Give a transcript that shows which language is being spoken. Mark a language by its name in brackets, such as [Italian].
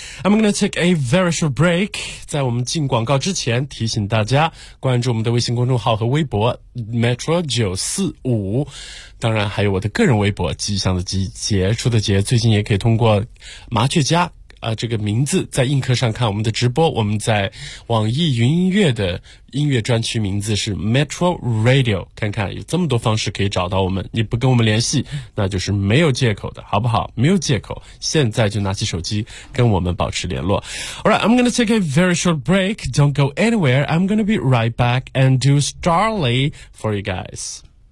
[English] I'm going to take a very short break. [Chinese] 在我们进广告之前，提醒大家关注我们的微信公众号和微博 Metro 945，当然还有我的个人微博吉祥的吉，杰出的杰。最近也可以通过麻雀家这个名字在映客上看我们的直播。我们在网易云音乐的音乐专区名字是 Metro Radio， 看看有这么多方式可以找到我们，你不跟我们联系那就是没有借口的，好不好？没有借口，现在就拿起手机跟我们保持联络。 [English] Alright, I'm gonna take a very short break. Don't go anywhere. I'm gonna be right back and do Starly for you guys.